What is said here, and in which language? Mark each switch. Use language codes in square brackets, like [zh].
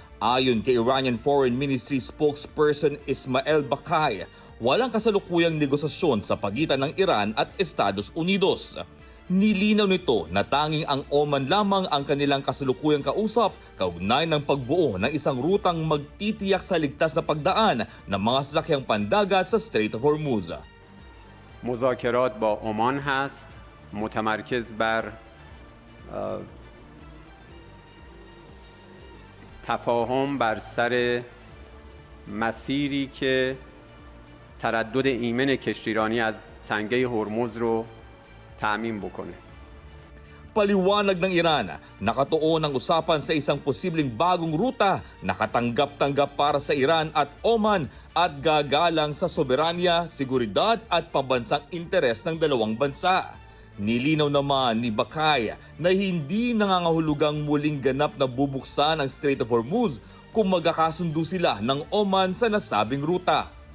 [tl] Ayon kay Iranian Foreign Ministry spokesperson Ismail Bakai, walang kasalukuyang negosasyon sa pagitan ng Iran at Estados Unidos. Nilinaw nito na tanging ang Oman lamang ang kanilang kasalukuyang kausap kaugnay ng pagbuo ng isang rutang magtitiyak sa ligtas na pagdaan ng mga sasakyang pandagat sa Strait of Hormuz. [fa] مذاکرات با عمان هست متمرکز بر تفاهم بر سر مسیری که تردد ایمن کشتیرانی از تنگه هرمز رو تأمین بکنه. [tl] Paliwanag ng Iran, nakatuon ang usapan sa isang posibleng bagong ruta na katanggap-tanggap para sa Iran at Oman at gagalang sa soberanya, seguridad at pambansang interes ng dalawang bansa. Nilinaw naman ni Bakai na hindi nangangahulugang muling ganap na bubuksan ang Strait of Hormuz kung magkakasundo sila ng Oman sa nasabing ruta.